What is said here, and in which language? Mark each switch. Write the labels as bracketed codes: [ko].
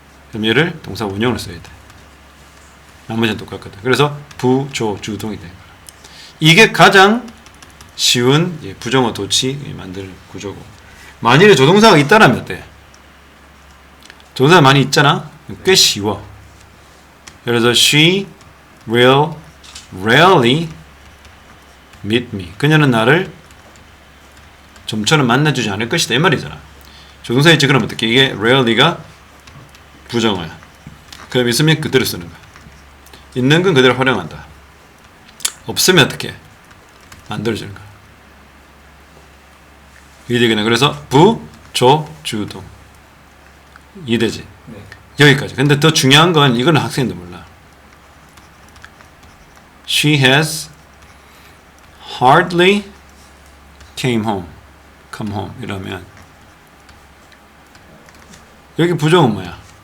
[ko] 그럼 얘를 동사 원형을 써야 돼. 나머지는 똑같거든. 그래서 부조주동이 되는 거야. 이게 가장 쉬운 부정어 도치 만들 구조고. 만일에 조동사가 있다라면 어때? 조동사가 많이 있잖아? 꽤 쉬워. 예를 들어서 [en] she will rarely meet me. [ko] 그녀는 나를 좀처럼 만나주지 않을 것이다. 이 말이잖아. 조동사 있지? 그럼 어떻게? 이게 rarely가 부정어야. 그럼 있으면 그대로 쓰는 거야. 있는 건 그대로 활용한다. 없으면 어떻게? 만들어주는 거야. 이해되겠네. 그래서 부, 조, 주동. 이해되지? 네. 여기까지. 근데 더 중요한 건 이거는 학생도 몰라. [en] She has hardly come home [ko] 이러면 여기 부정은 뭐야?